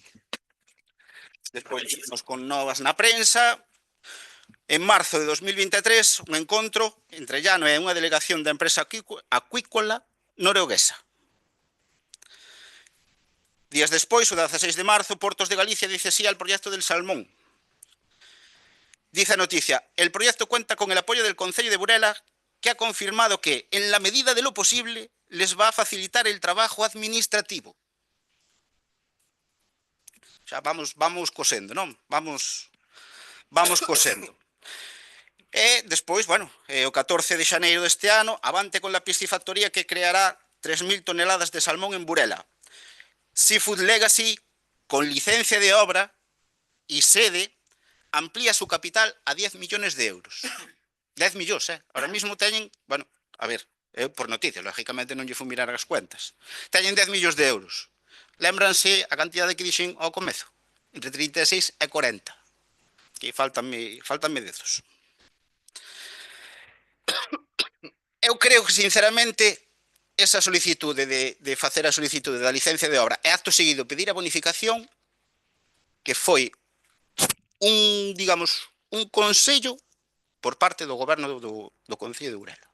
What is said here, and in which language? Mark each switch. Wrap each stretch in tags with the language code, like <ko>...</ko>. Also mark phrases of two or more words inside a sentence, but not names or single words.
<gl>Despois, con novas na prensa, en marzo de 2023, un encontro entre Llano e unha delegación da empresa acuícola norueguesa. Días despois, o 16 de marzo, Portos de Galicia</gl> <es>dice sí al proyecto del salmón.</es> <gl>Dice a noticia,</gl> <es>el proyecto cuenta con el apoyo del Concello de Burela, que ha confirmado que, en la medida de lo posible, les va a facilitar el trabajo administrativo.</es> <gl>Xa vamos cosendo, non? Vamos cosendo. E despois, bueno, o 14 de xaneiro deste ano,</gl> <es>avante con la piscifactoría que creará 3.000 toneladas de salmón en Burela. Seafood Legacy, con licencia de obra y sede, amplía su capital a 10 millones de euros.</es> <gl>10 millóns,</gl> <es>Ahora mismo</es> <gl>teñen, bueno, a ver, por noticias, lógicamente non lle fui mirar as cuentas. Teñen 10 millóns de euros. Lémbranse a cantidade que dixen ao comezo, entre 36 e 40. Que faltanme dezos. Eu creo que, sinceramente, esa solicitude de facer a solicitude da licencia de obra e acto seguido pedir a bonificación, que foi digamos, un consello por parte do goberno do Concello de Burela.</gl>